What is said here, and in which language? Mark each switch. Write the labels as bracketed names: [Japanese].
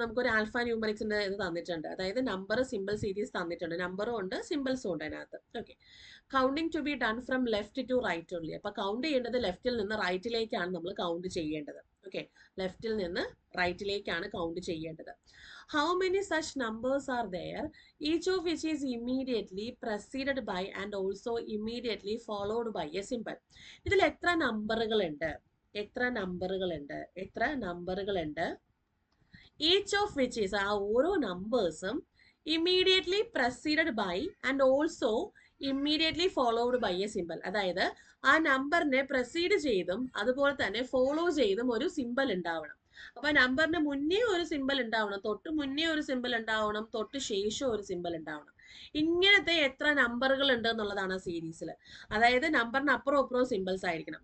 [Malayalam] നമുക്കൊരു ആൽഫ ന്യൂമറിക്സിന്റെ ഇത് തന്നിട്ടുണ്ട്, അതായത് നമ്പർ സിമ്പിൾ സീരീസ് തന്നിട്ടുണ്ട്, നമ്പറും ഉണ്ട് സിമ്പിൾസും ഉണ്ട് അതിനകത്ത്. Okay, [English] Counting to be done from left to right only. [Malayalam] അപ്പൊ കൗണ്ട് ചെയ്യേണ്ടത് ലെഫ്റ്റിൽ നിന്ന് റൈറ്റിലേക്കാണ് നമ്മൾ കൗണ്ട് ചെയ്യേണ്ടത്. ഓക്കെ, ലെഫ്റ്റിൽ നിന്ന് റൈറ്റിലേക്കാണ് കൗണ്ട് ചെയ്യേണ്ടത്. [English] How many such numbers are there, each of which is immediately preceded by and also immediately followed by a symbol? [Malayalam] ഇതിൽ എത്ര നമ്പറുകളുണ്ട്? എത്ര നമ്പറുകളുണ്ട്? എത്ര നമ്പറുകളുണ്ട്? [English] Each of which is, [Malayalam] ആ ഓരോ നമ്പേഴ്സും [English] immediately preceded by and also immediately followed by a symbol. [Malayalam] അതായത് ആ നമ്പറിനെ proceed ചെയ്തും അതുപോലെ തന്നെ ഫോളോ ചെയ്തും ഒരു സിമ്പിൾ ഉണ്ടാവണം. അപ്പൊ നമ്പറിന് മുന്നേ ഒരു സിമ്പിൾ ഉണ്ടാവണം, തൊട്ട് മുന്നേ ഒരു സിമ്പിൾ ഉണ്ടാവണം, തൊട്ട് ശേഷം ഒരു സിമ്പിൾ ഉണ്ടാവണം. ഇങ്ങനത്തെ എത്ര നമ്പറുകൾ ഉണ്ട് എന്നുള്ളതാണ് ആ സീരീസിൽ. അതായത് നമ്പറിന് അപ്പുറം അപ്പുറവും സിമ്പിൾസ് ആയിരിക്കണം.